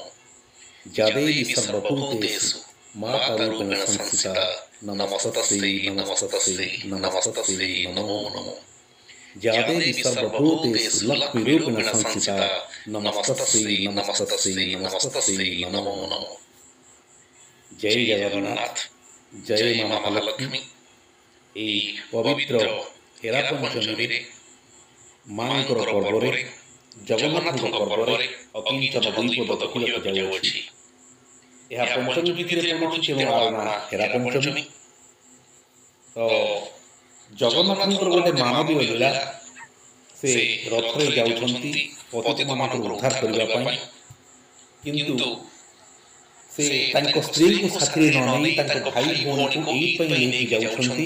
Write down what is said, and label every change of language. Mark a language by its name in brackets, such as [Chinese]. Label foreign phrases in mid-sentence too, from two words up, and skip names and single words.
[Sanskrit] या देवी सर्वभूतेषु मातरूपेण संस्थिता नमस्तस्यै नमस्तस्यै नमस्तस्यै नमो नमः। या देवी सर्वभूतेषु लक्ष्मीरूपेण संस्थिता नमस्तस्यै नमस्तस्यै नमस्तस्यै नमो नमः। [Odia] ଜୟ ଜଗନ୍ନାଥ, ଜୟ ମାଁ ମହାଲକ୍ଷ୍ମୀ। ଏହି ପବିତ୍ର ହେରା ପଞ୍ଚମୀରେ ମାଙ୍କର ପର୍ବରେ ଜଗନ୍ନାଥଙ୍କ ପର୍ବରେ ଅକିଞ୍ଚନ ଦୁଇପଦ କହିବାକୁ ଯାଉଅଛି। ଏହା ପଞ୍ଚମୀ ତିଥିରେ ପଡ଼ୁଛି, ତେଣୁ ଆର ନାଁ ହେରା ପଞ୍ଚମୀ। ତ ଜଗନ୍ନାଥଙ୍କର ଗୋଟେ ମାନବୀୟ ଲୀଳା, ସେ ରଥରେ ଯାଉଛନ୍ତି ପତିତମାନଙ୍କୁ ଉଦ୍ଧାର କରିବା ପାଇଁ, କିନ୍ତୁ ସେ ତାଙ୍କ ସ୍ତ୍ରୀଙ୍କୁ ସାଥିରେ ନ ନେଇ ତାଙ୍କ ଭାଇ ଭଉଣୀକୁ ଏଇଥିପାଇଁ ନେଇକି ଯାଉଛନ୍ତି।